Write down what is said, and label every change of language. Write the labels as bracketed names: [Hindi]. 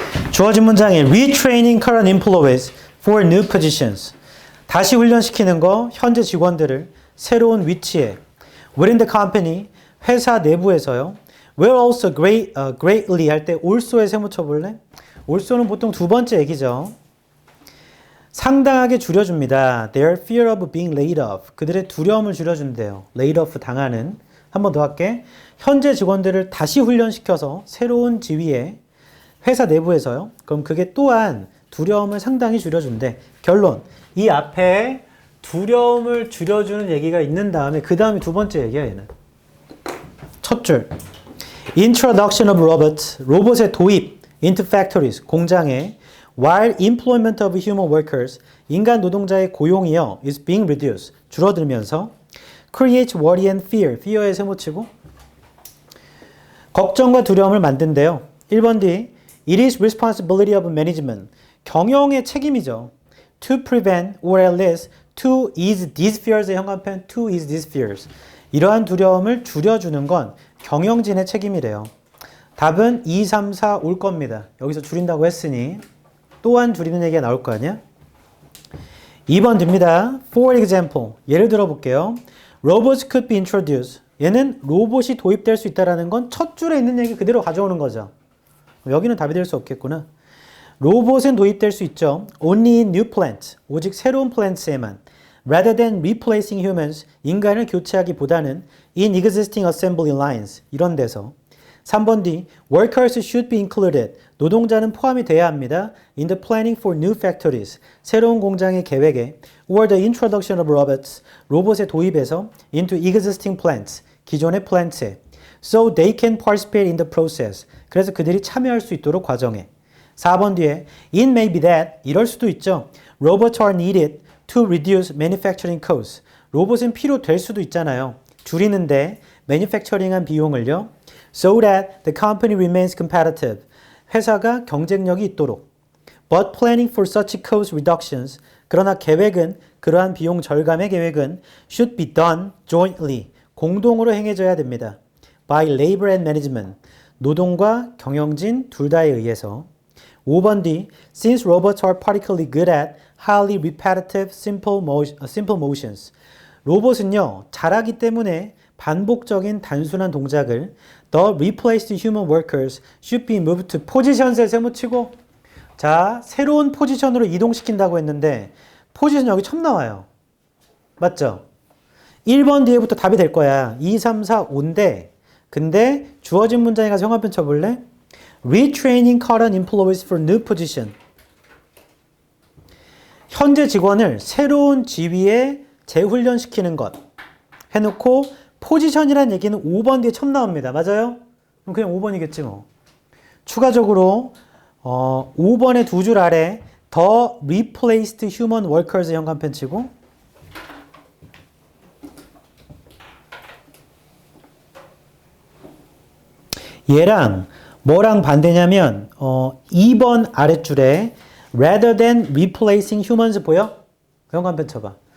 [Korean] 주어진 문장에 [English] retraining current employees for new positions. [Korean] 다시 훈련시키는 거, 현재 직원들을 새로운 위치에 [English] within the company, [Korean] 회사 내부에서요. [English] will also greatly [Korean] 할 때 also에 세모 쳐볼래? also는 보통 두 번째 얘기죠. 상당하게 줄여줍니다. [English] Their fear of being laid off. [Korean] 그들의 두려움을 줄여준대요. laid off 당하는. 한 번 더 할게. 현재 직원들을 다시 훈련시켜서 새로운 지위에 회사 내부에서요. 그럼 그게 또한 두려움을 상당히 줄여준대. 결론. 이 앞에 두려움을 줄여주는 얘기가 있는 다음에 그 다음에 두 번째 얘기야 얘는. 첫 줄. [English] Introduction of robots. [Korean] 로봇의 도입. [English] into factories. [Korean] 공장에. [English] While employment of human workers. [Korean] 인간 노동자의 고용이요. [English] is being reduced. [Korean] 줄어들면서. [English] creates worry and fear. fear에 [Korean] 세모치고. 걱정과 두려움을 만든대요. 1번 D. [English] It is responsibility of management. [Korean] 경영의 책임이죠. [English] To prevent or at least to ease these fears의 [Korean] 현관편 [English] to ease these fears. [Korean] 이러한 두려움을 줄여주는 건 경영진의 책임이래요. 답은 2, 3, 4 올 겁니다. 여기서 줄인다고 했으니 또한 줄이는 얘기가 나올 거 아니야? 2번 됩니다. [English] For example, [Korean] 예를 들어 볼게요. [English] Robots could be introduced. [Korean] 얘는 로봇이 도입될 수 있다는 건 첫 줄에 있는 얘기 그대로 가져오는 거죠. 여기는 답이 될 수 없겠구나. 로봇은 도입될 수 있죠. [English] Only in new plants. [Korean] 오직 새로운 플랜트에만. [English] Rather than replacing humans. [Korean] 인간을 교체하기보다는 [English] in existing assembly lines. [Korean] 이런 데서. 3번 D. [English] Workers should be included. [Korean] 노동자는 포함이 돼야 합니다. [English] In the planning for new factories. [Korean] 새로운 공장의 계획에. [English] Or the introduction of robots. 로봇의 도입에서 into existing plants. [Korean] 기존의 플랜트에. [English] So they can participate in the process. [Korean] 그래서 그들이 참여할 수 있도록 과정에. 4번 뒤에 [English] It may be that [Korean] 이럴 수도 있죠. [English] Robots are needed to reduce manufacturing costs. [Korean] 로봇은 필요될 수도 있잖아요. 줄이는데 manufacturing한 비용을요. [English] So that the company remains competitive. [Korean] 회사가 경쟁력이 있도록. [English] But planning for such cost reductions. [Korean] 그러나 계획은 그러한 비용 절감의 계획은 [English] should be done jointly. [Korean] 공동으로 행해져야 됩니다. [English] By labor and management. [Korean] 노동과 경영진 둘 다에 의해서. 5번 D. [English] Since robots are particularly good at highly repetitive simple motions. [Korean] 로봇은요, 잘하기 때문에 반복적인 단순한 동작을 [English] The replaced human workers should be moved to positions [Korean] 에 세모치고 자, 새로운 포지션으로 이동시킨다고 했는데 포지션 여기 처음 나와요. 맞죠? 1번 뒤에부터 답이 될 거야. 2, 3, 4, 5인데 근데 주어진 문장에 가서 형광펜 쳐볼래? [English] Retraining current employees for new position. [Korean] 현재 직원을 새로운 지위에 재훈련시키는 것. 해놓고 포지션이라는 얘기는 5번 뒤에 처음 나옵니다. 맞아요? 그럼 그냥 5번이겠지 뭐. 추가적으로 5번의 두 줄 아래 [English] The replaced human workers [Korean] 현관펜 치고 얘랑 뭐랑 반대냐면 2번 아랫줄에 [English] rather than replacing humans [Korean] 보여? 현관펜 쳐봐.